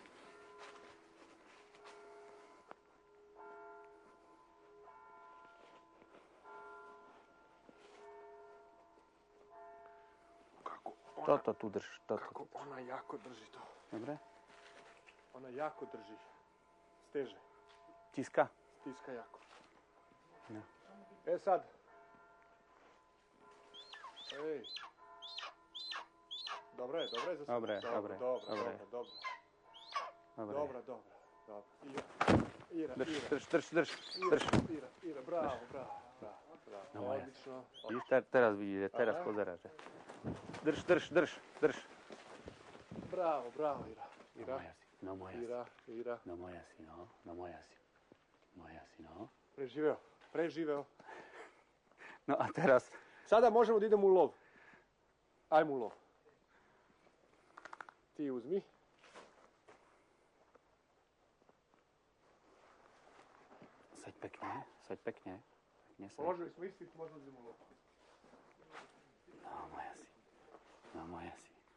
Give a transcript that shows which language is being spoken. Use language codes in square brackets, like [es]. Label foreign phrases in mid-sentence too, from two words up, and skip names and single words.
[sk] Toto tu drž. [sr] Kako ona jako drži to. [sk] Dobre? [sr] Ona jako drži. Steže. Tiska? Stiska jako. [sk] No. [sr] Sad. Ej. Dobro je za sve. [sk] Dobre. Drž. Ira, bravo. No, moja. [sr] Odlično. [sk] Teraz vidíte, teraz pozeráš. Drž. Bravo, Ira. No moja si. Ira. No moja si. [sr] Preživeo. [sk] No a teraz... [sr] Sada možemo da idemo u lov. Ajmo u lov. Ti uzmi. [sk] Saď pekne. [sr] Položili smo isti, možemo da idemo u lov. [sk] No moja si.